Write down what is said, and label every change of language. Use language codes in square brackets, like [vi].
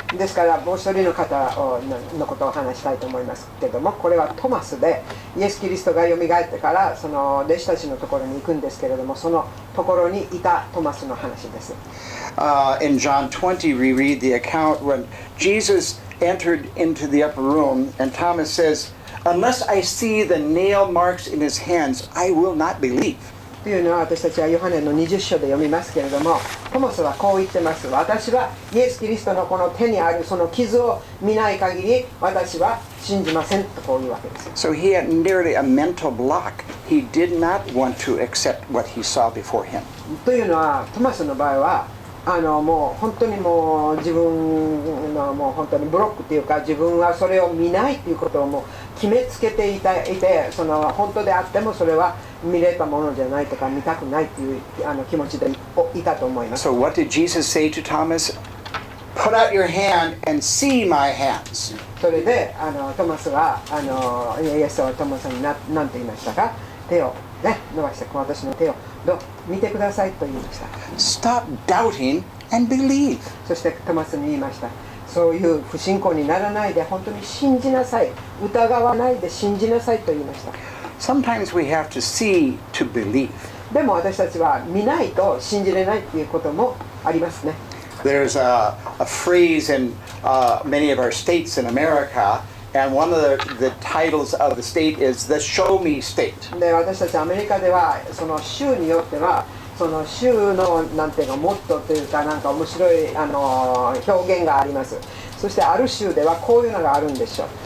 [ja] ですからもう一人の方のことを話したいと思いますけども、これはトマスで、イエス・キリストがよみがえってからその弟子たちのところに行くんですけれども、そのところにいたトマスの話です。 [en] In John 20, we read the account when Jesus entered into the upper room, and Thomas says, "Unless I see the nail marks in his hands, I will not believe." [ja] というのは私たちはヨハネの20章で読みますけれども、トマスはこう言ってます。私はイエス・キリストのこの手にあるその傷を見ない限り私は信じませんとこういうわけです。 [en] So he had nearly a mental block. He did not want to accept what he saw before him. [ja] というのはトマスの場合はもう本当にもう自分のもう本当にブロックっていうか、自分はそれを見ないっていうことをもう決めつけていて、その本当であってもそれは見れたものじゃないとか見たくないっていう気持ちでいたと思います。 [en] So what did Jesus say to Thomas? Put out your hand and see my hands. [ja] それでトマスはイエスはトマスに何て言いましたか？手をね伸ばして、私の手を見てくださいと言いました。 [en] Stop doubting and believe. [ja] そしてトマスに言いました。そういう不信仰にならないで本当に信じなさい。疑わないで信じなさいと言いました。 [en] Sometimes we have to see to believe. [ja] でも私たちは見ないと信じれないということもありますね。 [en] There's a phrase in many of our states in America, and one of the titles of the state is the Show Me State. [ja] で、私たちアメリカではその州によってはその州のなんていうかモットーというかなんか面白い表現があります。そしてある州ではこういうのがあるんでしょう。